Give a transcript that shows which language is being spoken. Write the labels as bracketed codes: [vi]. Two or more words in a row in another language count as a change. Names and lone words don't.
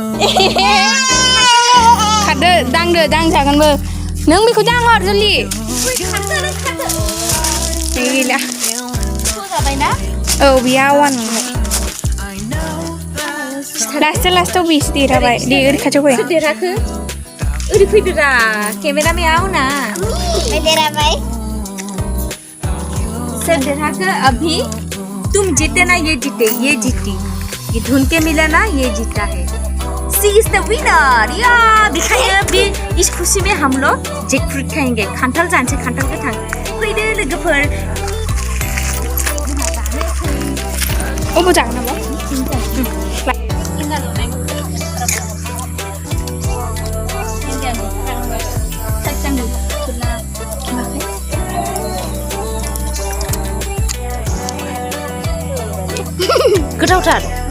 [brx] खारदो दांजागोनबो नों बेखौ दांहर जल्दि गैला औ बेयो आवान मोनबाय लास्टाव बेसो देरहाबाय दे ओरै खाथियाव फै देराखो ओरै फैदोरा [hi] केमेरा में आओ ना [brx] देराबाय [hi] सर देराखो अभी तुम जीते ना ये जीते ये जीती ये ढूंढ के मिला ना ये जीता है [en] she is the winner [hi] या दिखाइए भी इस खुशी में हम लोग [en] jack fruit [hi] खाएंगे [brx] खान्थाल जानसे खान्थाल गोथां फैदो लोगोफोर अबाव जागोन नामा गोथावथार